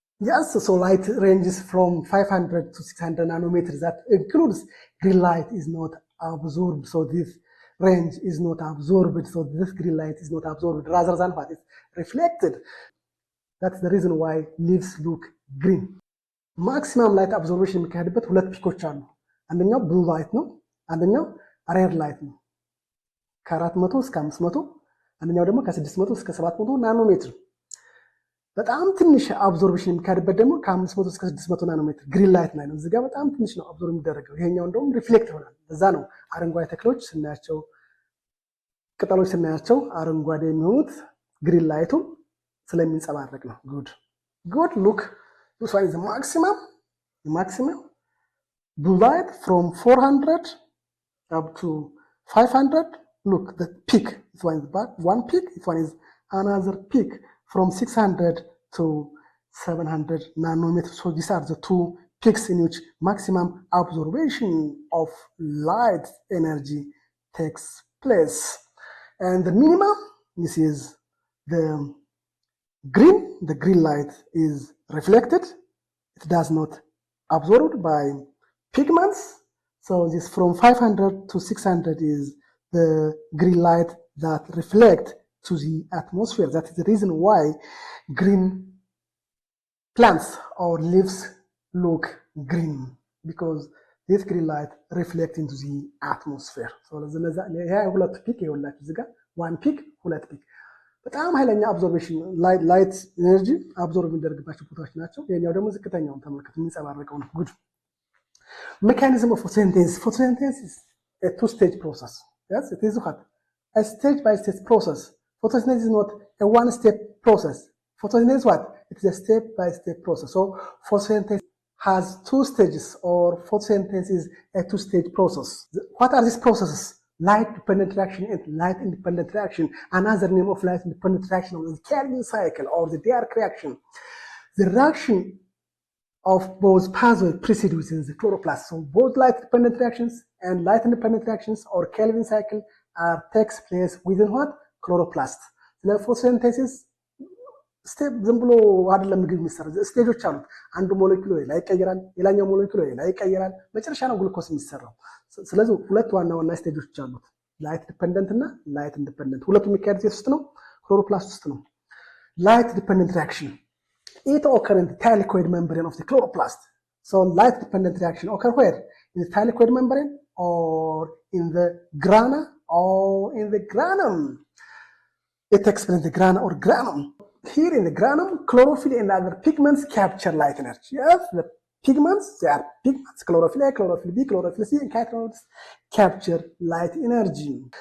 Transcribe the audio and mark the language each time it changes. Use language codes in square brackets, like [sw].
[en] Yes, so light ranges from 500 to 600 nanometers. That includes green light is not absorbed. So this range is not absorbed. So this green light is not absorbed rather than what is reflected. That's the reason why leaves look green. [am] ማክሲማም ላይት አብዞርቤሽን የሚካሄድበት ሁለት ፒኮች አሉ። አንደኛው ብሉ ላይት ነው፣ አንደኛው ሬር ላይት ነው። ከ400 እስከ 500፣ አንደኛው ደግሞ ከ600 እስከ 700 ናኖሜትር። በጣም ትንሽ አብዞርቤሽን የሚካሄድበት ደግሞ ከ500 እስከ 600 ናኖሜትር ግሪን ላይት ላይ ነው። እዚህ ጋር በጣም ትንሽ ነው አብዞርብ የሚደረገው። ይሄኛው እንደውም ሪፍሌክት ይሆናል። ለዛ ነው አረንጓዴ ተክሎች ስናያቸው፣ ቅጠሎች ስናያቸው አረንጓዴ የሚሆኑት ግሪን ላይቱ ስለሚንጸባረቅ ነው። [en] ጉድ ሉክ this one is the maximum blue light from 400 up to 500. Look, the peak, this one is back, one peak, this one is another peak from 600 to 700 nanometers. So these are the two peaks in which maximum absorption of light energy takes place. And the minimum, this is the green light is reflected. It does not absorbed by pigments. So this from 500 to 600 is the green light that reflect to the atmosphere. That is the reason why green plants or leaves look green, because this green light reflects into the atmosphere. [am] So ሁለት ፒክ ይኸውላችሁ እዚህ ጋር [en] one peak [am] ሁለት ፒክ በጣም ኃይለኛ አብዞርቤሽን ላይት ኤነርጂ አብዞርብ የሚደረግባቸው ቦታዎች ናቸው። የኛው ደግሞ ዝቅተኛውን ተመልከቱ፣ የሚንጸባረቀው ነው። ጉድ [en] mechanism of photosynthesis. Photosynthesis is a two-stage process. Yes, it is what? A stage-by-stage process. Photosynthesis is not a one-step process. Photosynthesis is what? It is a step-by-step process. So photosynthesis has two stages, or photosynthesis is a two-stage process. What are these processes? Light-dependent reaction and light-independent reaction. Another name of light-independent reaction is the Calvin cycle or the Dirac reaction. The reaction of both pathways proceed within the chloroplast. So both light-dependent reactions and light-independent reactions or Calvin cycle takes place within what? Chloroplast. The photosynthesis [am] ስቴፕ ዝም ብሎ አይደለም ምግብ የሚሰራው፣ ስቴጆች አሉት። አንዱ ሞለኪውል ላይ ይቀየራል፣ ሌላኛው ሞለኪውል ላይ ይቀየራል፣ መጨረሻ ነው ግሉኮስ የሚሰራው። ስለዚህ ሁለት ዋና ዋና ስቴጆች አሉት፣ ላይት ዲፔንደንት እና ላይት ኢንዲፔንደንት። ሁለቱ የሚካሄዱት ውስጥ ነው፣ ክሎሮፕላስት ውስጥ ነው። ላይት ዲፔንደንት ሪአክሽን [en] it occur in the thylakoid membrane of the chloroplast. So light dependent reaction occur where? In the thylakoid membrane or in the grana or in the granum. It takes place in the grana or granum. Here in the granum, chlorophyll and other pigments capture light energy. Yes, the pigments, they are pigments, chlorophyll A, chlorophyll B, chlorophyll C, and carotenoids capture light energy.